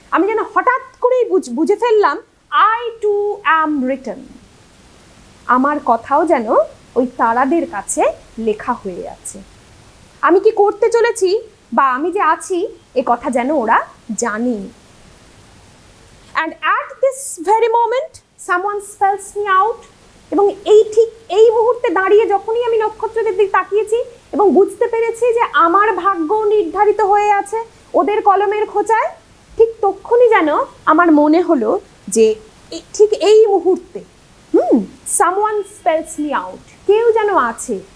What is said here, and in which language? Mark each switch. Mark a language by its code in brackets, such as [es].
[bn] আমি যেন হঠাৎ করেই বুঝে ফেললাম [en] I too am written। [bn] আমার কথাও যেন ওই তারাদের কাছে লেখা হয়ে আছে। আমি কি করতে চলেছি বা আমি যে আছি, এ কথা যেন ওরা জানে। [en] And at this very moment someone spells me out। [bn] এবং এই ঠিক এই মুহূর্তে দাঁড়িয়ে যখনই আমি নক্ষত্রদের দিকে তাকিয়েছি এবং বুঝতে পেরেছি যে আমার ভাগ্য নির্ধারিত হয়ে আছে ওদের কলমের খোঁচায়, ঠিক তখনই যেন আমার মনে হলো যে ঠিক এই মুহূর্তে [en] someone spells me out। [bn] কেউ যেন আছে